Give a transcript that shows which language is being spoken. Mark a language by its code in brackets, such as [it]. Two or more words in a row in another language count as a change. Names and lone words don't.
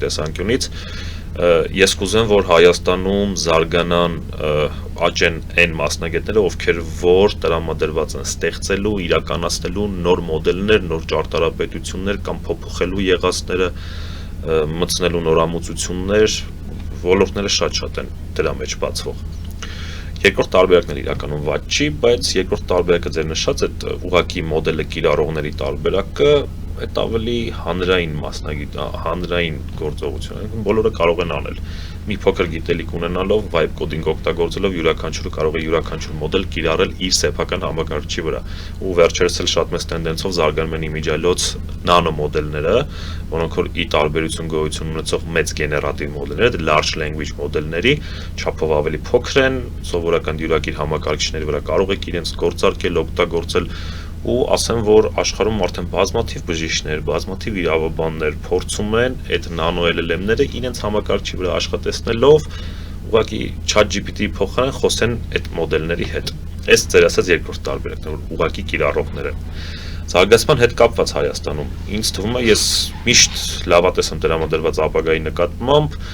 [hy] տեսանկյունից, ես կուզեմ, որ Հայաստանում զարգանան աճեն այն մասնագետները, ովքեր որ տրամադրված են ստեղծելու, իրականացնելու նոր մոդելներ, նոր ճարտարապետություններ կամ փոփոխելու եղածները, մտցնելու նորամուծություններ, ոլորտները շատ են դրա մեջ բացվող։ Երկրորդ տարբերակն էլ իրականում վատ չի, բայց երկրորդ տարբերակը ձեր նշած այդ ուղղակի մոդելը կիրառողների տարբերակը այդ ավելի հանրային գործողություն է, բոլորը կարող են անել։ Մի փոքր գիտելիք ունենալով, [en] vibe coding [hy] օգտագործելով յուրաքանչյուրը կարող է յուրաքանչյուր մոդել կիրառել իր սեփական համակարգչի վրա։ Ու վերջերս էլ շատ մեծ տենդենսով զարգանում են իմիջիայլոց նանո մոդելները, որոնք որ ի տարբերություն գոյություն ունեցող մեծ գեներատիվ մոդելները, [en] large language [hy] մոդելների չափով ավելի փոքր են, սովորական դյուրակիր համակարգիչների վրա կարող եք իրենց գործարկել, օգտագործել ու ասեմ, որ աշխարհում արդեն բազմաթիվ բժիշկներ, բազմաթիվ իրավաբաններ փորձում են այդ նանո LLM-ները իրենց համակարգչի վրա աշխատեցնելով ուղղակի ChatGPT-ի փոխարեն խոսեն այդ մոդելների հետ։ Այս ձեր ասած երկրորդ տարբերակն է, որ ուղղակի կիրառողներ են։ Զարգացման հետ կապված Հայաստանում ինձ թվում է, ես միշտ լավատես եմ տրամադրված ապագայի նկատմամբ,